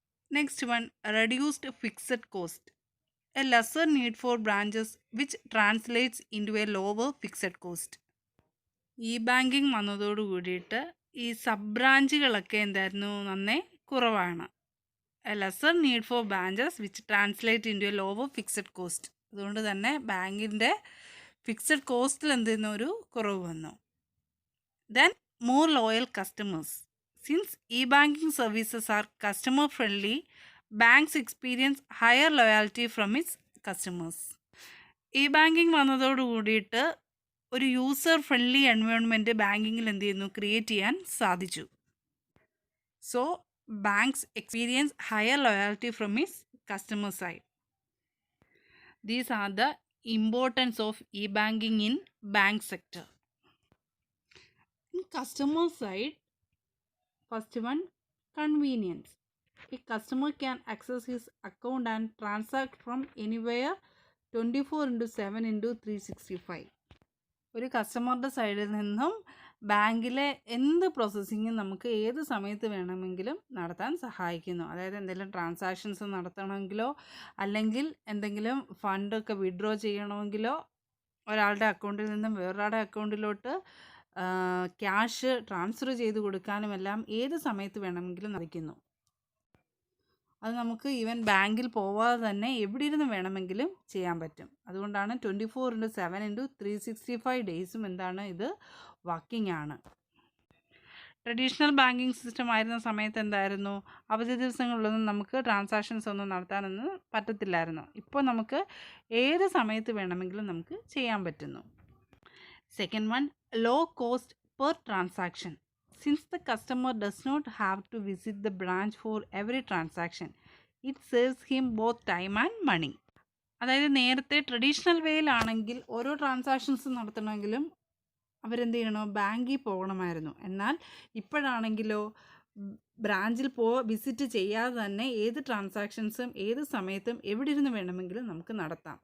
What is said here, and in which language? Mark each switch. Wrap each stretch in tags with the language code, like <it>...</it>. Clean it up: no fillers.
<en>Next one, reduced fixed cost. A lesser need for branches which translates into a lower fixed cost.</en> <ml>ഈ banking വന്നതോട് കൂടിയിട്ട് ഈ sub ബ്രാഞ്ചുകളൊക്കെ എന്തായിരുന്നു നന്നേ കുറവാണ്.</ml> <en>A lesser need for branches which translate into a lower fixed cost.</en> <ml>അതുകൊണ്ട് തന്നെ ബാങ്കിൻ്റെ ഫിക്സഡ് കോസ്റ്റിൽ ഒരു കുറവ് വന്നു.</ml> <en>Then more loyal customers. Since e banking services are customer friendly, banks experience higher loyalty from its customers.</en> <ml>E banking വന്നതോട് കൂടിയിട്ട് ഒരു user friendly environment ബാങ്കിങ്ങിൽ create ചെയ്യാൻ സാധിച്ചു.</ml> <en>So banks experience higher loyalty from its customer side. These are the importance of e-banking in bank sector. In customer side, first one, convenience. A customer can access his account and transact from anywhere 24/7/365.</en> <ml>ഒരു കസ്റ്റമറുടെ സൈഡിൽ നിന്നും ബാങ്കിലെ എന്ത് പ്രോസസ്സിങ്ങും നമുക്ക് ഏത് സമയത്ത് വേണമെങ്കിലും നടത്താൻ സഹായിക്കുന്നു. അതായത് എന്തെങ്കിലും ട്രാൻസാക്ഷൻസ് നടത്തണമെങ്കിലോ അല്ലെങ്കിൽ എന്തെങ്കിലും ഫണ്ടൊക്കെ വിഡ്രോ ചെയ്യണമെങ്കിലോ ഒരാളുടെ അക്കൗണ്ടിൽ നിന്നും വേറൊരാളുടെ അക്കൗണ്ടിലോട്ട് ക്യാഷ് ട്രാൻസ്ഫർ ചെയ്ത് കൊടുക്കാനുമെല്ലാം ഏത് സമയത്ത് വേണമെങ്കിലും സാധിക്കുന്നു. അത് നമുക്ക് ഈവൻ ബാങ്കിൽ പോവാതെ തന്നെ എവിടെ ഇരുന്ന് വേണമെങ്കിലും ചെയ്യാൻ പറ്റും. അതുകൊണ്ടാണ് 24/7/365 ഡേയ്സും ഇത് വർക്കിംഗ് ആണ്. ട്രഡീഷണൽ ബാങ്കിങ് സിസ്റ്റം ആയിരുന്ന സമയത്ത് എന്തായിരുന്നു, അവധി ദിവസങ്ങളിലൊന്നും നമുക്ക് ട്രാൻസാക്ഷൻസ് ഒന്നും നടത്താനൊന്നും പറ്റത്തില്ലായിരുന്നു. ഇപ്പോൾ നമുക്ക് ഏത് സമയത്ത് വേണമെങ്കിലും നമുക്ക് ചെയ്യാൻ പറ്റുന്നു.</ml> <en>Second one, low cost per transaction. Since the customer does not have to visit the branch for every transaction, it saves him both time and money.</en> <ml>അതായത് നേരത്തെ ട്രഡീഷണൽ വേയിലാണെങ്കിൽ ഓരോ ട്രാൻസാക്ഷൻസ് നടത്തണമെങ്കിലും അവരെന്ത് ചെയ്യണം, ബാങ്കിൽ പോകണമായിരുന്നു. എന്നാൽ ഇപ്പോഴാണെങ്കിലോ ബ്രാഞ്ചിൽ വിസിറ്റ് ചെയ്യാതെ തന്നെ ഏത് ട്രാൻസാക്ഷൻസും ഏത് സമയത്തും എവിടെ ഇരുന്ന് വേണമെങ്കിലും നമുക്ക് നടത്താം.</ml>